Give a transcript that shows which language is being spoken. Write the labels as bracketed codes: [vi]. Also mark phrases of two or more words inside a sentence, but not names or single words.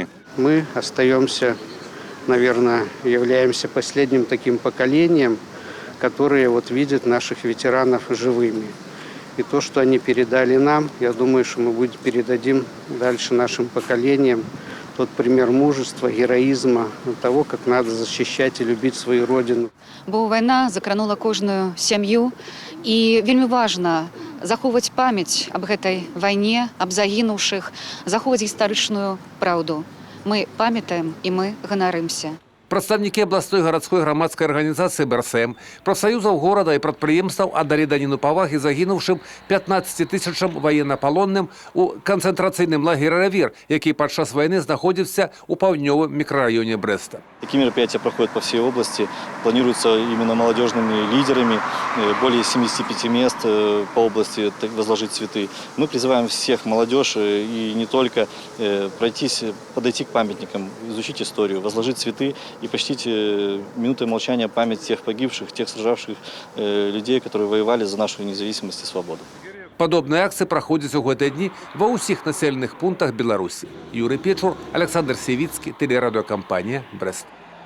[ru] Мы остаемся, наверное, являемся последним таким поколением, которые видят наших ветеранов живыми. И то, что они передали нам, я думаю, что мы передадим дальше нашим поколениям тот пример мужества, героизма, того, как надо защищать и любить свою родину. [be] Бо война закранула кожную сям'ю, і вельмі важна захоўваць памяць аб гэтай вайне, аб загінуўшых, захоўваць гістарычную праўду. Мы памятаем і мы ганарымся. Прадстаўнікі абласной гарадской грамадскай арганізацыі БРСМ, прафсаюзаў горада і прадпрыемстваў аддалі даніну павагі загінуўшым 15 тысячам ваеннапалонным у канцэнтрацыйным лагеры «Равир», які падчас вайны знаходзіўся ў паўднёвым мікрараёне Брэста. [ru] Такие мероприятия проходят по всей области, планируются именно молодежными лидерами, более 75 мест по области возложить цветы. Мы призываем всех молодежь и не только пройтись, подойти к памятникам, изучить историю, возложить цветы и почтить минутой молчания память тех погибших, тех сражавших людей, которые воевали за нашу независимость и свободу. [be] Падобныя акцыі праходзяць у гэтыя дні ва ўсіх населеных пунктах Беларусі. Юрый Печур, Александр Севіцкі, тэлерадыёкампанія «Брэст».